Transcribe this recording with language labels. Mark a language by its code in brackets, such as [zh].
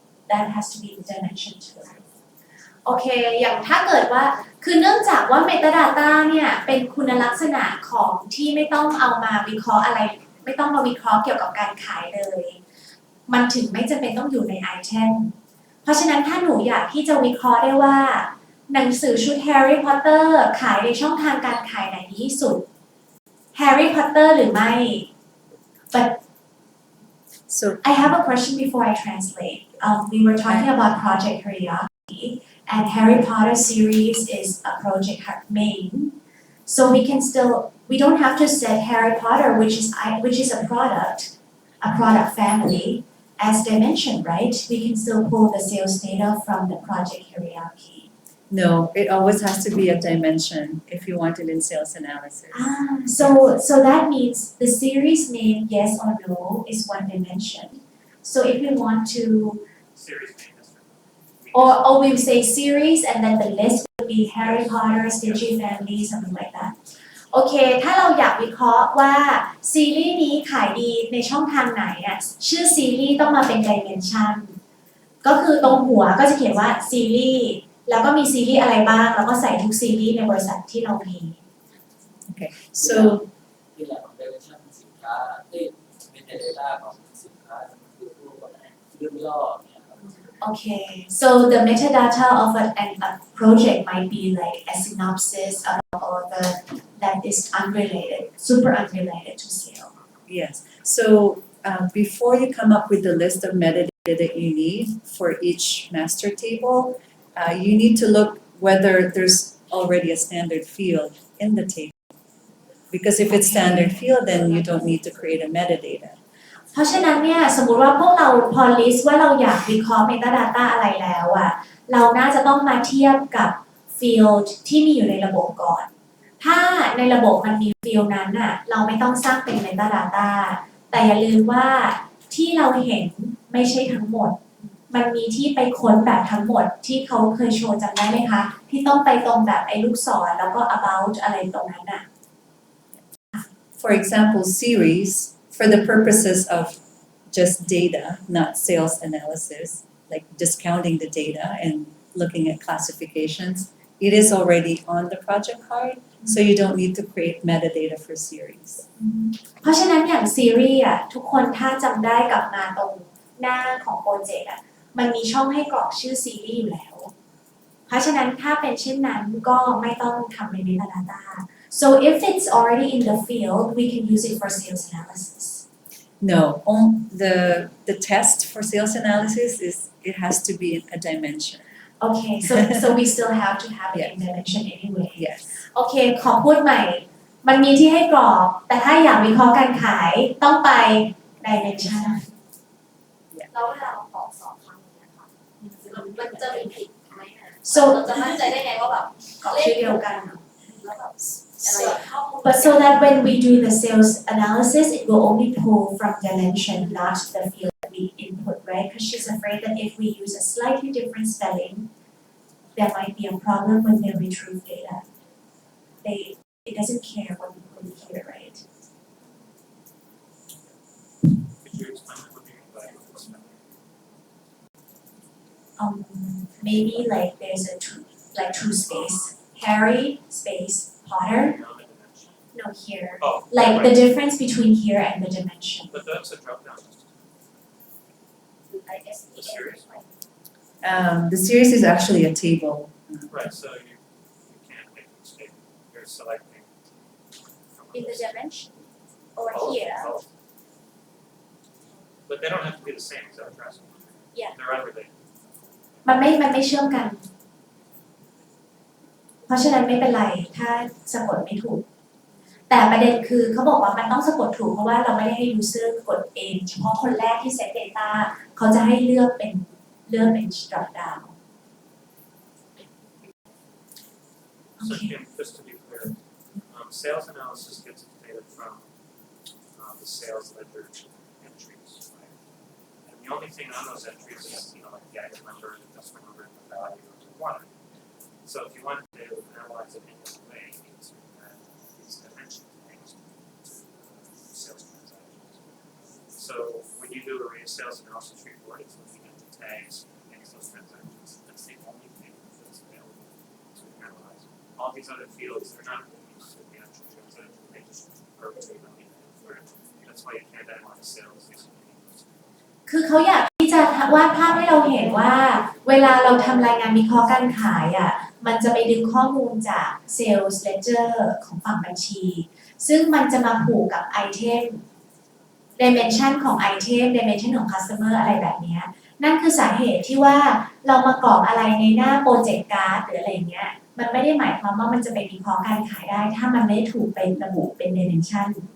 [en] that has to be the dimension too [th] โอเค อย่างถ้าเกิดว่า คือเนื่องจากว่า metadata เนี่ยเป็นคุณลักษณะของที่ไม่ต้องเอามาวิเคราะห์อะไร ไม่ต้องมาวิเคราะห์เกี่ยวกับการขายเลย มันถึงไม่จำเป็นต้องอยู่ในไอเทม เพราะฉะนั้นถ้าหนูอยากที่จะวิเคราะห์ได้ว่า หนังสือชุด Harry Potter ขายในช่องทางการขายไหนดีที่สุด Harry Potter หรือไม่ but [en] So I have a question before I translate. We were talking about Project Curiosity, and Harry Potter series is a project main. So we don't have to set Harry Potter, which is a product family, as dimension, right? We can still pull the sales data from the project hierarchy. no, it always has to be a dimension if you want it in sales analysis. So that means the series name yes or no is one dimension. So if we want to Series name is. or we say series and then the list would be Harry Potter, Stitchy Family, something like that. [th] โอเค ถ้าเราอยากวิเคราะห์ว่าซีรีส์นี้ขายดีในช่องทางไหนอ่ะ ชื่อซีรีส์ต้องมาเป็น dimension ก็คือตรงหัวก็จะเขียนว่าซีรีส์ แล้วก็มีซีรีส์อะไรบ้าง แล้วก็ใส่ทุกซีรีส์ในบริษัทที่เรามี [en] So [th] ที่แหล่งของ direction สินค้าที่เป็น data ของสินค้าคือพวกเรื่องย่อเนี่ยครับ [en] Okay, so the metadata of a project might be like a synopsis of all that is unrelated, super unrelated to sale. yes, so before you come up with the list of metadata that you need for each master table, you need to look whether there's already a standard field in the table. Because if it's standard field, then you don't need to create a metadata. [th] เพราะฉะนั้นเนี่ยสมมุติว่าพวกเราพอ list ว่าเราอยากวิเคราะห์ metadata อะไรแล้วอะเราน่าจะต้องมาเทียบกับ field ที่มีอยู่ในระบบก่อน ถ้าในระบบมันมี field นั้นอะเราไม่ต้องสร้างเป็น metadata แต่อย่าลืมว่าที่เราเห็นไม่ใช่ทั้งหมด มันมีที่ไปค้นแบบทั้งหมดที่เขาเคยโชว์จำได้ไหมคะ ที่ต้องไปตรงแบบไอ้ลูกศรแล้วก็ about อะไรตรงนั้นอะ [en] For example, series, for the purposes of just data, not sales analysis, like discounting the data and looking at classifications, it is already on the project card, So you don't need to create metadata for series. [th] เพราะฉะนั้นอย่างซีรีส์อ่ะทุกคนถ้าจำได้กลับมาตรงหน้าของโปรเจกต์อ่ะมันมีช่องให้กรอกชื่อซีรีส์อยู่แล้ว เพราะฉะนั้นถ้าเป็นเช่นนั้นก็ไม่ต้องทำใน metadata. [en] So if it's already in the field, we can use it for sales analysis. No, the test for sales analysis is it has to be in a dimension. Okay, so we still have to have it in dimension anyway. Yes. [th] โอเคขอพูดใหม่ มันมีที่ให้กรอก แต่ถ้าอยากวิเคราะห์การขายต้องไป dimension แล้วเวลาเราตอบ2ครั้งอย่างเงี้ยค่ะมันจะมีผิดไหมอ่ะ [en] So [th] เราจะมั่นใจได้ไงว่าแบบ กรอกชื่อเดียวกัน แล้วแบบอะไรเข้า [en] But so that when we do the sales analysis, it will only pull from dimension, not the field that we input, right? Because she's afraid that if we use a slightly different spelling, there might be a problem when they retrieve data. It doesn't care what we put here, right? Could you explain what you mean by spelling? Maybe like there's a two space. Harry space Potter. No, the dimension. No, here. Oh, Like right. the difference between here and the dimension. But that's a drop down list. I guess The series? The series is actually a table. Right, so you can't make a mistake. You're selecting from a in the list. dimension or Both, here. both. But they don't have to be the same, is that what you're asking? Yeah. They're unrelated. [th] มันไม่เชื่อมกัน เพราะฉะนั้นไม่เป็นไรถ้าสะกดไม่ถูก แต่ประเด็นคือเขาบอกว่ามันต้องสะกดถูกเพราะว่าเราไม่ได้ให้ user กดเองเฉพาะคนแรกที่ set data เขาจะให้เลือกเป็น drop down [en] So Okay. Kim, just to be clear, sales analysis gets its data from the sales ledger entries, right? And the only thing on those entries is, like the item number, the customer number, and the value of the quantity. So if you wanted to analyze it any other way, you need to add these dimension things to sales transactions. So when you do a sales analysis report, it's looking at the tags against those transactions. That's the only thing that's available to analyze. All these other fields, they're not used to the actual transaction, they just are really That's why you can't analyze sales using any of those. [th] คือเขาอยากที่จะวาดภาพให้เราเห็นว่าเวลาเราทำรายงานวิเคราะห์การขายอ่ะมันจะไปดึงข้อมูลจาก sales ledger ของฝั่งบัญชีซึ่งมันจะมาผูกกับไอเทม dimension ของไอเทม dimension ของ customer อะไรแบบนี้นั่นคือสาเหตุที่ว่าเรามากรอกอะไรในหน้าโปรเจกต์การ์ดหรืออะไรเงี้ยมันไม่ได้หมายความว่ามันจะไปวิเคราะห์การขายได้ถ้ามันไม่ถูกไประบุเป็น dimension